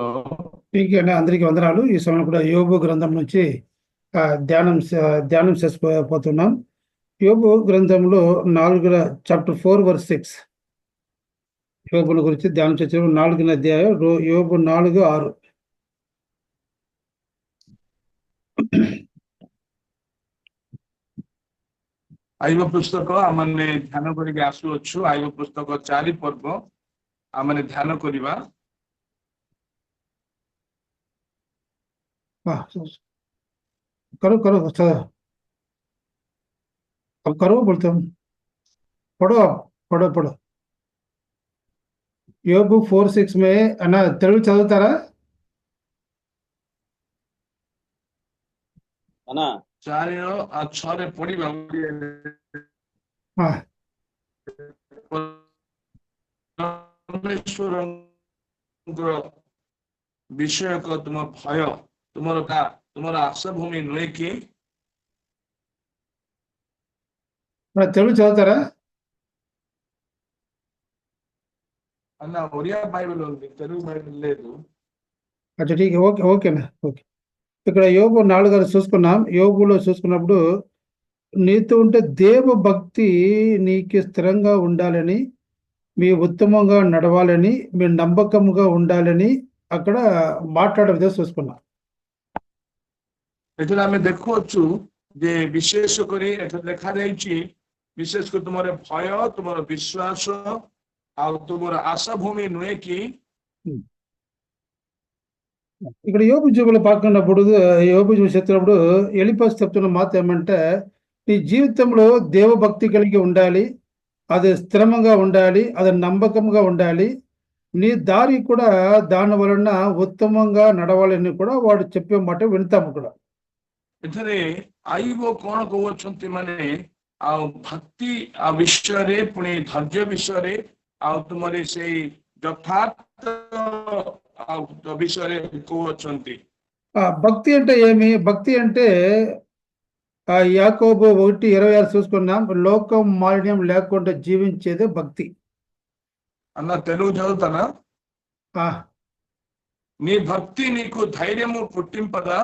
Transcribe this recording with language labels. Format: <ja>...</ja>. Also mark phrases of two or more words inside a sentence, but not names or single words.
<te>పీకే అందరికీ వందనాలు. ఈ సమయంలో కూడా యోబు గ్రంథం నుంచి ధ్యానం చేసిపోతున్నాం. యోబు గ్రంథంలో చాప్టర్ 4 verse 6 యోబుల గురించి ధ్యానం చేసే 4వ అధ్యాయం యోబు 4:6.</te> <or>ଆଇବ ପୁସ୍ତକ ଆମମାନେ ଧ୍ୟାନ କରିକି ଆସୁଅଛୁ। ଆଇବ ପୁସ୍ତକ 4 ପର୍ବ ଆମମାନେ ଧ୍ୟାନ କରିବା।</or> <hi>करो करो अच्छा, अब करो बोलते हम। पढ़ो आप, पढ़ो पढ़ो। యోబు 4:6 में</hi> <te>అన్న తెలుగు చదువుతారా? అన్నా</te> <or>4 ଆଉ 6ରେ ପଢିବା। ପରମେଶ୍ୱରଙ୍କ ବିଷୟକ ତୁମ ଭୟ ତୁମର ଆଶା ଭୂମି ନୁହେଁ କି?</or> <te>తెలుగు చదువుతారా? అన్న ఒరియా బైబిల్ ఉంది, తెలుగు బైబిల్ లేదు.</te> <hi>अच्छा ठीक,</hi> <te>ఓకే ఓకేనా, ఓకే. ఇక్కడ యోబు 4 చూసుకున్నాం. యోబులో చూసుకున్నప్పుడు నీతో ఉంటే దేవ భక్తి నీకు స్థిరంగా ఉండాలని, మీ ఉత్తమంగా నడవాలని, మీ నమ్మకంగా ఉండాలని అక్కడ మాట్లాడే విధంగా చూసుకున్నాం.</te> <or>ଏଠାରେ ଆମେ ଦେଖୁଅଛୁ ଯେ ବିଶେଷ କରି ଏଠାରେ ଲେଖାଯାଇଛି, ବିଶେଷ କରି ତୁମର ଭୟ, ତୁମର ବିଶ୍ୱାସ ଆଉ ତୁମର ଆଶା ଭୂమి ନୁହେଁ କି?</or> <te>ఇక్కడ యోబు జీవులు పాల్గొన్నప్పుడు, యోబు జీవులు చెప్తున్నప్పుడు ఎలిఫజ్ చెప్తున్న మాట ఏమంటే, నీ జీవితంలో దేవభక్తి కలిగి ఉండాలి, అది స్థిరంగా ఉండాలి, అది నమ్మకంగా ఉండాలి, నీ దారి కూడా దాని వలన ఉత్తమంగా నడవాలని కూడా వాడు చెప్పే మాట వింటాము కూడా.</te> <or>ଏଠାରେ ଆଇବ କଣ କହୁଛନ୍ତି ମାନେ ଆଉ ଭକ୍ତି ଆଉ ବିଷୟରେ, ପୁଣି ଧୈର୍ଯ୍ୟ ବିଷୟରେ, ଆଉ ତୁମର ସେଇ ଯଥାର୍ଥ విషୟରେ କହୁଅଛନ୍ତି।</or> <te>భక్తి అంటే ఏమి? భక్తి అంటే యాకోబు 1:26 చూసుకున్నాం, లోకం మాలిన్యం లేకుండా జీవించేదే భక్తి. అన్న తెలుగు చదువుతానా? నీ భక్తి నీకు ధైర్యము పుట్టింపదా?</te>